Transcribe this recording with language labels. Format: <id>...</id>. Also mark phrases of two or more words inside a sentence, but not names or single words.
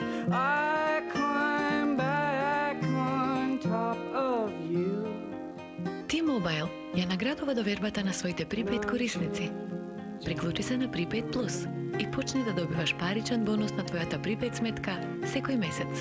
<en>I climb back on top of you.</en> <mk>T-Mobile ја наградува довербата на своите припејд корисници. Приклучи се на Prepaid Plus и почни да добиваш паричен бонус на твојата припејд сметка секој месец.</mk>